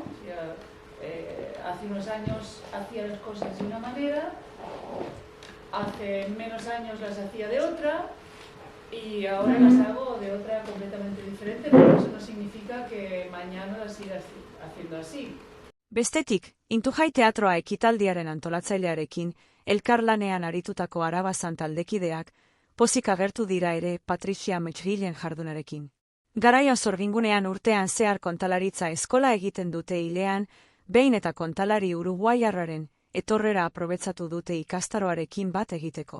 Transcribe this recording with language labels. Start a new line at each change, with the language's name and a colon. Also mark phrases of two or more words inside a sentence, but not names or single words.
Spanish: O sea, hace unos años hacía las cosas de una manera, hace menos años las hacía de otra, y ahora las hago de otra completamente diferente, pero eso no significa que mañana las siga haciendo así.
Basque: Bestetik, Intujai teatroa ekitaldiaren antolatzailearekin, elkarlanean aritutako Arabazan taldekideak, pozik agertu dira ere Patricia McGillen jardunarekin. Garaion Zorbingunean urtean zehar kontalaritza eskola egiten dute hilean, behin eta kontalari Uruguaiarraren etorrera aprobetsatu dute ikastaroarekin bat egiteko.